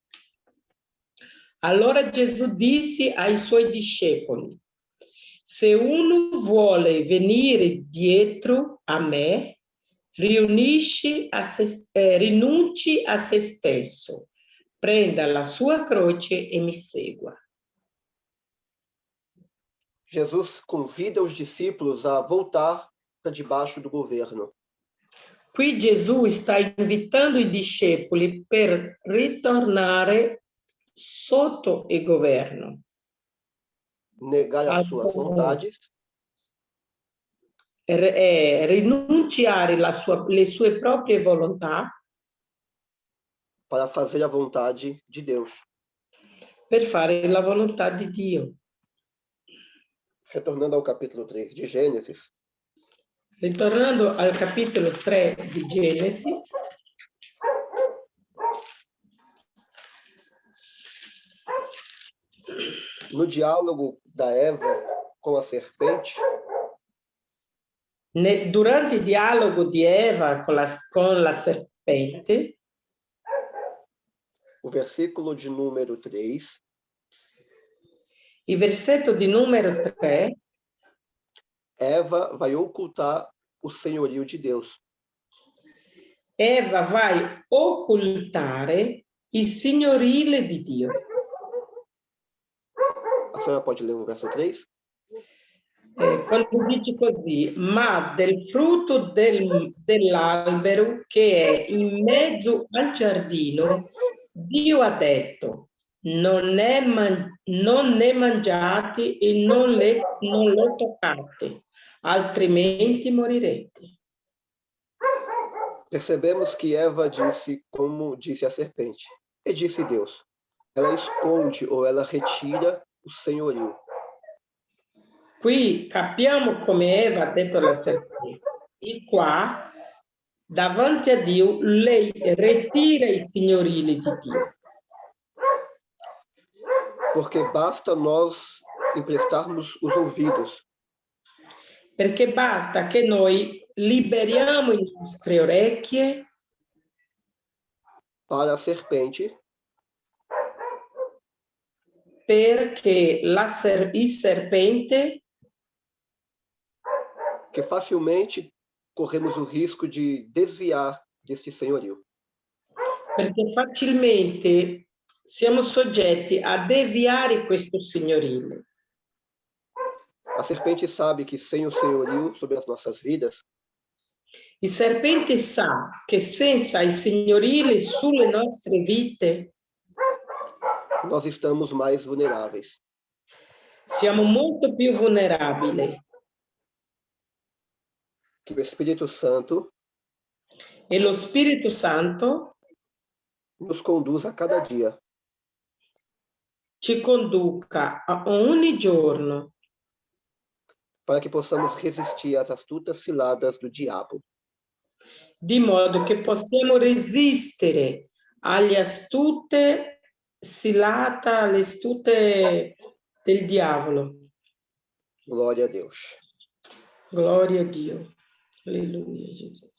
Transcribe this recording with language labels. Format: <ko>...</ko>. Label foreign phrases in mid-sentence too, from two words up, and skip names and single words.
<it>Allora Gesù disse ai suoi discepoli: se uno vuole venire dietro a me, rinunci a se stesso, prenda la sua croce e mi segua.</it> <pt>Jesus convida os discípulos a voltar para debaixo do governo.</pt> <it>Qui Gesù sta invitando i discepoli per ritornare sotto il governo.</it> <pt>Negar as suas vontades.</pt> <it>Rinunciare le sue proprie volontà</it> <pt>para fazer a vontade de Deus.</pt> <it>Per fare la volontà di Dio.</it> <pt>Retornando ao capítulo 3 de Gênesis.</pt> <it>Ritornando al capitolo 3 di Genesi.</it> <pt>No diálogo da Eva com a serpente.</pt> <it>Durante il dialogo di Eva con la serpente.</it> <pt>O versículo de número 3.</pt> <it>Il versetto di numero 3.</it> <pt>Eva vai ocultar o senhorio de Deus.</pt> <it>Eva vai occultare il signorile di Dio.</it> <pt>A senhora pode ler o verso 3?</pt> <it>Quando dice così, ma del frutto dell'albero che è in mezzo al giardino, Dio ha detto, non ne mangiate e non lo toccate, altrimenti morirete.</it> <pt>Percebemos que Eva disse como disse a serpente. E disse Deus. Ela esconde ou ela retira o senhorio.</pt> <it>Qui capiamo come Eva ha detto alla serpente. E qua, davanti a Dio, lei ritira il signorile di Dio.</it> <pt>Porque basta nós emprestarmos os ouvidos.</pt> <it>Perché basta che noi liberiamo le nostre orecchie</it> <pt>para a serpente.</pt> <it>Perché il serpente</it> <pt>que facilmente corremos o risco de desviar deste senhorio.</pt> <it>Perché facilmente siamo soggetti a deviare questo signorile.</it> <pt>A serpente sabe que sem o senhorio sobre as nossas vidas,</pt> <it>il serpente sa che senza il signorile sulle nostre vite,</it> <pt>nós estamos mais vulneráveis.</pt> <it>Siamo molto più vulnerabili.</it> <pt>Que o Espírito Santo</pt> <it>e lo Spirito Santo</it> <pt>nos conduz a cada dia</pt> <it>ci conduca a ogni giorno</it> <pt>para que possamos resistir às astutas ciladas do diabo.</pt> <it>Di modo che possiamo resistere alle astute alle astute del diavolo.</it> <pt>Glória a Deus.</pt> <it>Glória a Dio. Aleluia, Jesus.</it>